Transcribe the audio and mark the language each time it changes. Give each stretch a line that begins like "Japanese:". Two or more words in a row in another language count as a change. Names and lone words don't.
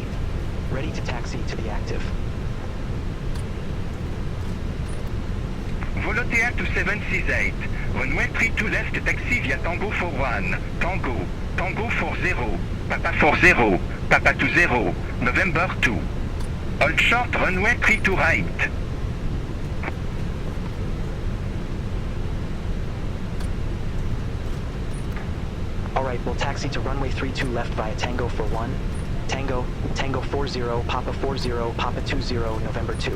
English: Ready to taxi to the active. VOLOTEA 2768. Runway 32 left taxi via Tango 41. Tango. Tango 40. Papa 40. Papa 20. November 2. Hold short runway 32 right. Alright, we'll taxi to runway 32 left via Tango for 1. Tango, Tango 40, Papa 40, Papa 20, November 2.